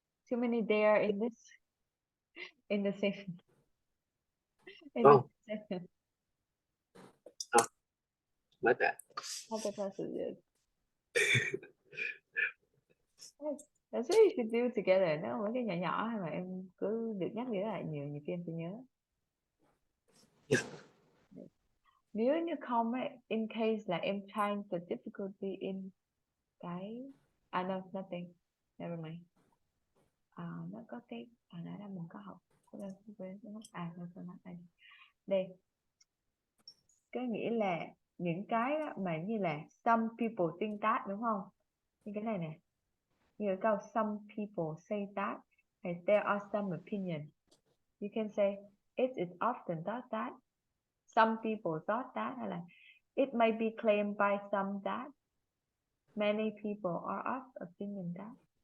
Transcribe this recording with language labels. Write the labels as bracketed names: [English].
[English] Too many there in this in the same in Oh. the same. My bad. After class is good. That's what you should do together. [Vietnamese] Nếu mấy cái nhỏ nhỏ hay mà em cứ được nhắc nhớ lại nhiều, nhiều khi em sẽ nhớ. [English] Yeah. [Vietnamese] Nếu như không ấy, [English] in case [Vietnamese] là em [English] find the difficulty in [Vietnamese] cái [English] no, nothing, never mind. [Vietnamese] Nó có cái nãy là mình có học quên đúng không? Nó đây, cái nghĩa là những cái đó mà như là [English] some people think that, [Vietnamese] đúng không? Như cái này nè, như cái câu [English] some people say that, [Vietnamese] hay [English] there are some opinion, you can say it is often thought that, some people thought that, [Vietnamese] hay là [English] it may be claimed by some that, many people are of opinion that.